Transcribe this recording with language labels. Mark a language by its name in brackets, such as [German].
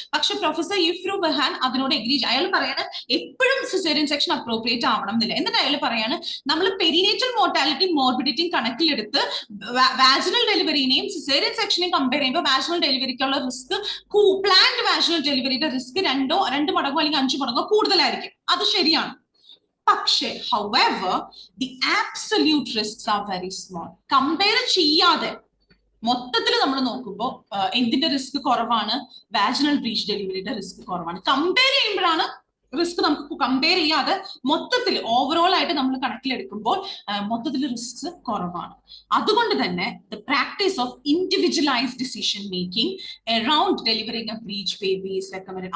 [Malayalam] പക്ഷെ പ്രൊഫസർ ഇഫ്രു ബഹാൻ അതിനോട് എഗ്രി. അയാൾ പറയാണ് എപ്പോഴും സിസേറിയൻ സെക്ഷൻ അപ്രോപ്രിയേറ്റ് ആവണം എന്നില്ല. എന്നിട്ട് അയാൾ പറയാണ് നമ്മൾ പെരിനേറ്റൽ മോർട്ടാലിറ്റിയും മോർബിഡിറ്റിയും കണക്കിലെടുത്ത് വാജിനൽ ഡെലിവറിനെയും സിസേറിയൻ സെക്ഷനെയും കമ്പയർ ചെയ്യുമ്പോൾ വാജിനൽ ഡെലിവറിക്കുള്ള റിസ്ക്, പ്ലാൻഡ് വാജിനൽ ഡെലിവറിയുടെ റിസ്ക് 2 മടങ്ങോ അല്ലെങ്കിൽ 5 മടങ്ങോ കൂടുതലായിരിക്കും. അത് ശരിയാണ്. പക്ഷേ [English] however the absolute risks are very small. [Malayalam] Compare ചെയ്യാതെ മൊത്തത്തിൽ നമ്മൾ നോക്കുമ്പോൾ എന്തിന്റെ റിസ്ക് കുറവാണ്? വാജിനൽ ബ്രീച്ച് ഡെലിവറിയുടെ റിസ്ക് കുറവാണ്. കമ്പയർ ചെയ്യുമ്പോഴാണ് റിസ്ക് നമുക്ക് കമ്പയർ ചെയ്യാതെ മൊത്തത്തിൽ ഓവറോൾ ആയിട്ട് നമ്മൾ കണക്കിലെടുക്കുമ്പോൾ മൊത്തത്തിൽ റിസ്ക് കുറവാണ്. അതുകൊണ്ട് തന്നെ [English] The practice of individualised decision making around delivering a breech baby is recommended.